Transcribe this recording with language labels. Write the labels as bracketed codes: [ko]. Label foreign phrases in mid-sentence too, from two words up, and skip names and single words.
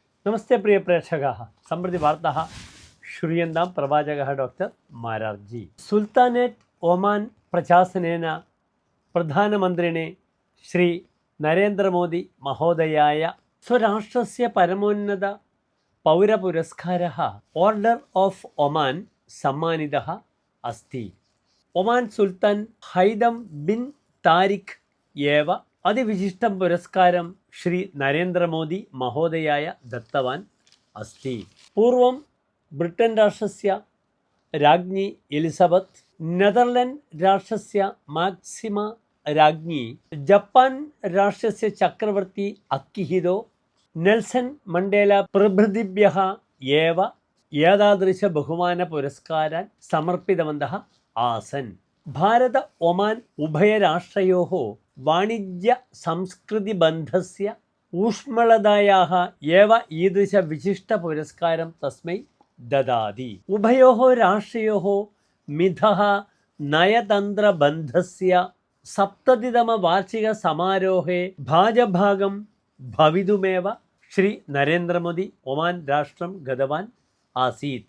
[sa] नमस्ते प्रिय प्रेक्षकाः सम्प्रति वार्ताः श्रूयन्तां प्रवाचकः डॉक्टर मारार्जी सुल्तानेट ओमान प्रशासनेन प्रधानमन्त्रिणे श्री नरेन्द्रमोदी महोदयाय स्वराष्ट्रस्य परमोन्नत पौरपुरस्कारः ऑर्डर ऑफ ओमान सम्मानितः अस्ति। ओमान सुल्तान हैदम बिन तारिक एव അതിവിശിഷ്ടം പുരസ്കാരം ശ്രീ നരേന്ദ്രമോദി മഹോദയായ ദത്തവാൻ അസ്തി। പൂർവം ബ്രിട്ടൻ രാഷ്ട്രസ്യ രാജ്ഞി എലിസബത്ത്, നെതർലൻഡ് രാഷ്ട്രസ്യ മാക്സിമ രാജ്ഞി, ജപ്പാൻ രാഷ്ട്രസ്യ ചക്രവർത്തി അക്കിഹിതോ, നെൽസൺ മണ്ടേല പ്രഭൃതിഭ്യः एव ഏതാദൃശ ബഹുമാന പുരസ്കാരാൻ സമർപ്പിതവന്തः ആസൻ। ഭാരത ഒമാൻ ഉഭയരാഷ്ട്രയോः വാണിജ്യ സംസ്കൃതി ബന്ധസ്യ ഊഷ്മളതായാः एव ईदृश विशिष्ट पुरस्कारं तस्मै ददाति। उभयोः राष्ट्रयोः मिथः नयतन्त्रबन्धस्य 70तमवार्षिकसमारोहे भाजभागं भवितुमेव श्री नरेन्द्रमोदी ओमान राष्ट्रं गतवान् आसीत्।